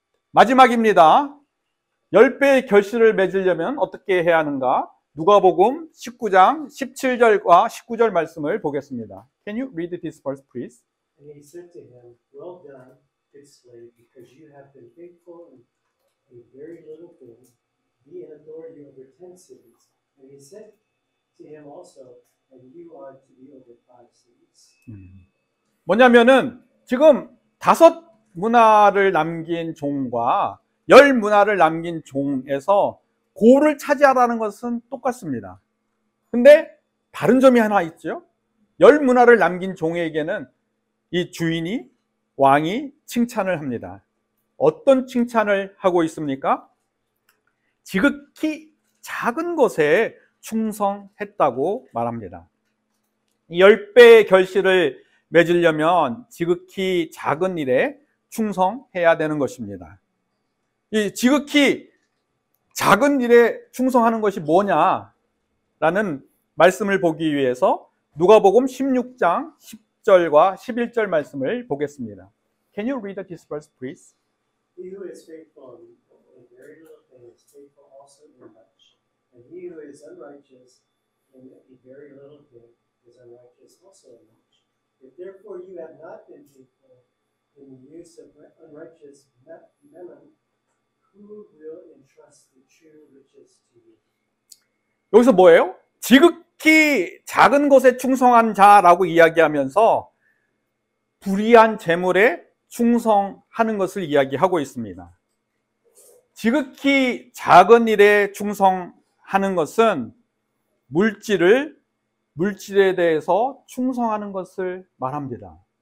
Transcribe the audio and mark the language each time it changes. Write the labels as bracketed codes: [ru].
[ko] 마지막입니다. 10배의 결실을 맺으려면 어떻게 해야 하는가? 누가복음 19장 17절과 19절 말씀을 보겠습니다. [en] Can you read this verse, please? And he said to him, Well done, good slave, because you have been faithful in a very little thing, be in authority over 10 cities. And he said to him also, and you are to be over 5 cities. [ko] 뭐냐면은 지금 5 문화를 남긴 종과 10 문화를 남긴 종에서 고를 차지하라는 것은 똑같습니다. 근데 다른 점이 하나 있죠. 10 문화를 남긴 종에게는 이 주인이, 왕이 칭찬을 합니다. 어떤 칭찬을 하고 있습니까? 지극히 작은 것에 충성했다고 말합니다. 10배의 결실을 맺으려면 지극히 작은 일에 충성해야 되는 것입니다. 이 지극히 작은 일에 충성하는 것이 뭐냐라는 말씀을 보기 위해서 누가복음 16장 10절과 11절 말씀을 보겠습니다. [en] Can you read this verse, please? He who is faithful in very little thing is faithful also in much. And he who is unrighteous in a very little thing is unrighteous also in much. If therefore you have not been faithful in the use of unrighteous mammon, who will entrust the true riches to you? [ko] 여기서 뭐예요? 지극히 작은 것에 충성한 자라고 이야기하면서 불의한 재물에 충성하는 것을 이야기하고 있습니다. 지극히 작은 일에 충성하는 것은 물질에 대해서 충성하는 것을 말합니다.